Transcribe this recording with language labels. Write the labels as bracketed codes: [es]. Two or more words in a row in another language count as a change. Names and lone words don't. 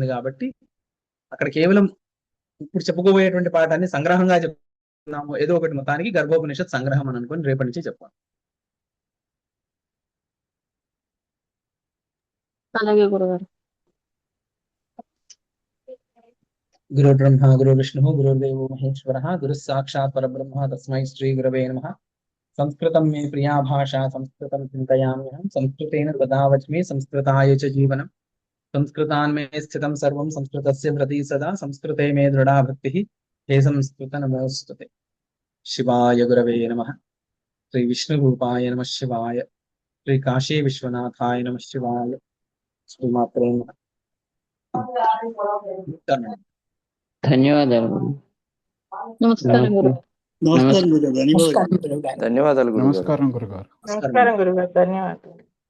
[te] కాబట్టి అక్కడ కేవలం ఇప్పుడు చెప్పుకోబోయేటువంటి పాఠాన్ని సంగ్రహంగా చెప్తున్నాము. ఏదో ఒకటి మొత్తానికి గర్భోపనిషత్ సంగ్రహం అని అనుకుని రేపటి నుంచి చెప్పాలి. అలాగే గురుగారు. [sa] गुरुर्ब्रह्मा गुरुर्विष्णुः गुरुर्देवो महेश्वरः गुरुः साक्षात् परब्रह्म तस्मै श्री गुरवे नमः। संस्कृतं मे प्रिया भाषा संस्कृतं चिन्तयाम्यहं संस्कृतेन सदा वच्मि संस्कृताय च जीवनं संस्कृतान् मे स्थितं सर्वं संस्कृतस्य प्रति सदा संस्कृते मे दृढा भक्तिः हे संस्कृत नमोस्तुते। शिवाय गुरवे नमः। श्री विष्णुरूपाय नमः शिवाय। श्री काशी विश्वनाथाय नमः शिवाय। श्रीमात्रे नमः। [te] ధన్యవాదాలు గురు. నమస్కారం గురు. నమస్కారం గురుగారు. ధన్యవాదాలు. ధన్యవాదాలు గురుగారు. నమస్కారం గురుగారు. నమస్కారం గురుగారు. ధన్యవాదాలు.